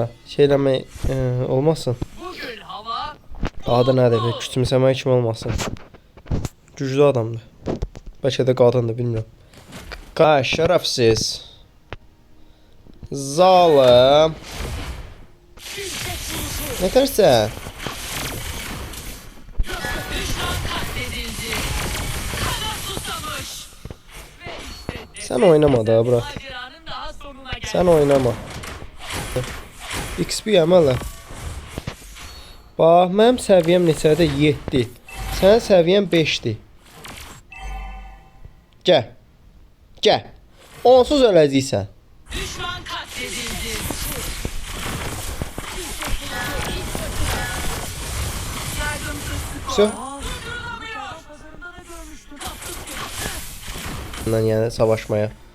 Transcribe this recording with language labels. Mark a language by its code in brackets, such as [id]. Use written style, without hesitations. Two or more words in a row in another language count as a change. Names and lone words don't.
[az] Şeyləmək olmasın. Adı nədir? Küçümsəmək kimi olmasın. Güclü adamdır. Bəlkə də qadındır, bilmirəm. Şərəfsiz. Zalım. Nətərsən? [tr] Sen oynama da bırak. Sen oynama. [az] XP əmələ. Bax, mənim səviyyəm neçədə? 7. Sənin səviyyən 5'dir. Gəl. Onsuz öləcəksən. [tr] Düşman katledildi. Yani savaşmaya.